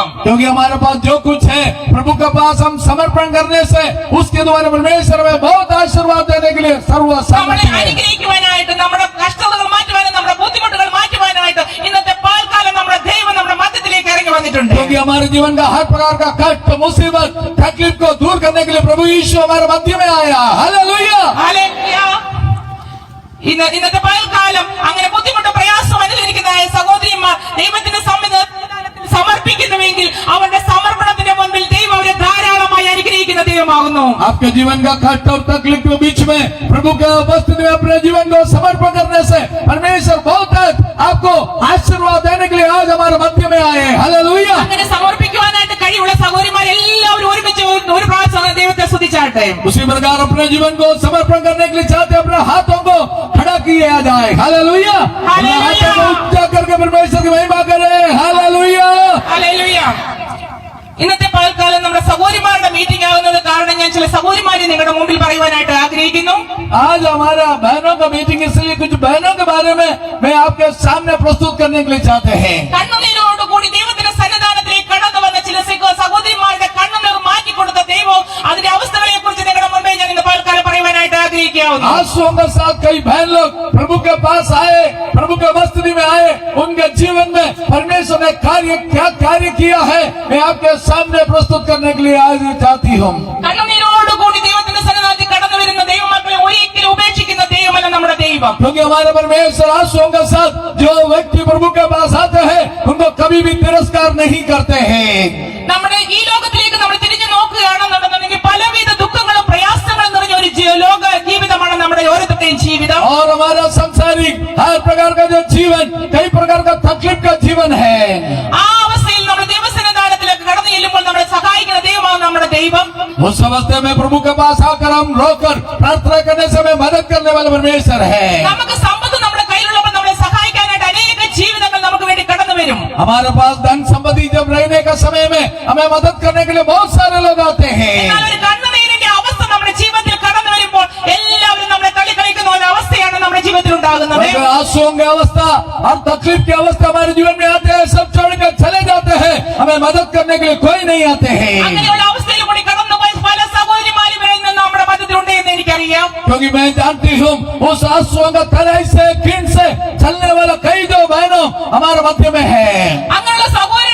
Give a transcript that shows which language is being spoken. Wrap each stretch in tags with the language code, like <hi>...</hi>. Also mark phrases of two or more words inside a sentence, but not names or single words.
<hi>क्योंकि हमारे पास जो कुछ है प्रभु के पास हम समर्पण करने से उसके द्वारा परमेश्वर में बहुत आशीर्वाद देने के लिए सर्वसमर्थ है।</hi> <ml>അനുഗ്രഹിക്കുവാനായിട്ട് നമ്മുടെ കഷ്ടതകൾ മാറ്റുവാനും നമ്മുടെ ബുദ്ധിമുട്ടുകൾ മാറ്റുവാനായിട്ട് ഇന്നത്തെ പാൽക്കാലം നമ്മുടെ ദൈവം നമ്മുടെ മധ്യത്തിലേക്ക് ഇറങ്ങി വന്നിട്ടുണ്ട്.</ml> <hi>क्योंकि हमारे जीवन का हर प्रकार का कष्ट मुसीबत तकलीफ को दूर करने के लिए प्रभु यीशु हमारे मध्य में आया। हालेलुया हालेलुया.</hi> <ml>ഇന്നത്തെ പകൽക്കാലം അങ്ങനെ ബുദ്ധിമുട്ട് പ്രയാസം അനുഭവിക്കുന്ന സഹോദരിമാർ ദൈവത്തിന്റെ സന്നിധാനത്തിൽ സമർപ്പിക്കുന്നുവെങ്കിൽ അവരുടെ സമർപ്പണത്തിന്റെ മുൻപിൽ ദൈവം അവരെ ധാരാളമായി അനുഗ്രഹിക്കുന്ന ദൈവമാകുന്നു.</ml> <hi>आपके जीवन का कष्ट और तकलीफ के बीच में प्रभु के उपस्थिति में अपने जीवन को समर्पण करने से परमेश्वर बहुत आपको आशीर्वाद देने के लिए आज हमारे मध्य में आए। हालेलुया.</hi> <ml>അങ്ങനെ സമർപ്പിക്കുവാനായിട്ട് കഴിയുള്ള സഹോദരിമാർ എല്ലാവരും ഒരുമിച്ച് ഒരു പ്രാവശ്യം ദൈവത്തെ സ്തുതിച്ചാട്ടെ.</ml> <hi>उसी प्रकार अपने जीवन को समर्पण करने के लिए चाहते अपने हाथों को खड़ा किया जाए। हालेलुया. हाथों को ऊंचा करके परमेश्वर की महिमा करें। हालेलुया.</hi> <ml>ഹല്ലേലൂയ. ഇന്നത്തെ പകൽക്കാലം നമ്മുടെ സഹോദരിമാരുടെ മീറ്റിംഗ് ആകുന്നത് കാരണം ഞാൻ ചില സഹോദരിമാരെ നിങ്ങളുടെ മുമ്പിൽ പറയുവാനായിട്ട് ആഗ്രഹിക്കുന്നു.</ml> <hi>आज हमारा बहनों का मीटिंग इसलिए कुछ बहनों के बारे में मैं आपके सामने प्रस्तुत करने के लिए चाहते हैं।</hi> <ml>കണ്ണുനീരോടുകൂടി ദൈവത്തിന്റെ സന്നിധാനത്തിലേക്ക് കടന്നു വന്ന ചില സഹോദരിമാരുടെ കണ്ണുനീർ മാറ്റിക്കൊടുത്ത ദൈവം അതിന്റെ അവസ്ഥകളെ കുറിച്ച് നിങ്ങളുടെ മുമ്പേ ഞാൻ ഇന്ന് പകൽക്കാലം പറയുവാനായിട്ട് ആഗ്രഹിക്കാവുന്നു.</ml> <hi>आंसुओं के साथ कई बहन लोग प्रभु के पास आए, प्रभु के उपस्थिति में आए, उनके जीवन में परमेश्वर ने क्या कार्य किया है मैं आपके सामने प्रस्तुत करने के लिए आज चाहती हूँ।</hi> <ml>കണ്ണുനീരോടുകൂടി ദൈവത്തിന്റെ സന്നിധാനത്തിൽ കടന്നു വരുന്ന ദൈവമക്കളെ ഒരിക്കലും ഉപേക്ഷിക്കുന്ന ദൈവമല്ല നമ്മുടെ ദൈവം.</ml> <hi>क्योंकि हमारे परमेश्वर आंसुओं के साथ जो व्यक्ति प्रभु के पास आते हैं उनको कभी भी तिरस्कार नहीं करते हैं।</hi> <ml>നമ്മുടെ ഈ ലോകത്തിലേക്ക് നമ്മൾ തിരിഞ്ഞു നോക്കുകയാണെന്നുണ്ടെന്നുണ്ടെങ്കിൽ പലവിധ ദുഃഖങ്ങളും പ്രയാസങ്ങളും നിറഞ്ഞ ഒരു ലോക ജീവിതമാണ് നമ്മുടെ ഓരോരുത്തരുടെയും ജീവിതം.</ml> <hi>और हमारा सांसारिक हर प्रकार का जो जीवन कई प्रकार का तकलीफ का जीवन है।</hi> <ml>ആ അവസ്ഥയിൽ നമ്മൾ ദൈവസന്നിധാനത്തിലേക്ക് കടന്നു ചെല്ലുമ്പോൾ നമ്മളെ സഹായിക്കുന്ന ദൈവമാണ് നമ്മുടെ ദൈവം.</ml> <hi>उस अवस्था में प्रभु के पास आकर हम रोकर प्रार्थना करने से हमें मदद करने वाला परमेश्वर है।</hi> <ml>നമുക്ക് സമ്പത്ത് നമ്മുടെ കയ്യിലുള്ളപ്പോൾ നമ്മളെ സഹായിക്കാനായിട്ട് അനേക ജീവിതങ്ങൾ നമുക്ക് വേണ്ടി കടന്നു വരും.</ml> <hi>हमारे पास धन संपत्ति जब रहने का समय में हमें मदद करने के लिए बहुत सारे लोग आते हैं।</hi> <ml>എന്നാൽ ഒരു കണ്ണുനീരിന്റെ അവസ്ഥ നമ്മുടെ ജീവിതത്തിൽ കടന്നു വരുമ്പോൾ എല്ലാവരും നമ്മളെ കളിക്കുന്ന ഒരു അവസ്ഥയാണ് നമ്മുടെ ജീവിതത്തിൽ ഉണ്ടാകുന്നത്.</ml> <hi>आंसुओं की अवस्था और तकलीफ की अवस्था हमारे जीवन में आते हैं, सब छोड़कर चले जाते हैं, हमें मदद करने के लिए कोई नहीं आते हैं।</hi> <ml>അങ്ങനെയുള്ള അവസ്ഥയിൽ കൂടി കടന്നുപോയ പല സഹോദരിമാരും നമ്മുടെ മധ്യത്തിലുണ്ട് എന്ന് എനിക്കറിയാം.</ml> <hi>क्योंकि मैं जानती हूँ उस आंसुओं का तराई से कीन से चलने वाला कई जो बहनों हमारे मध्य में है।</hi> <ml>അങ്ങനെയുള്ള</ml>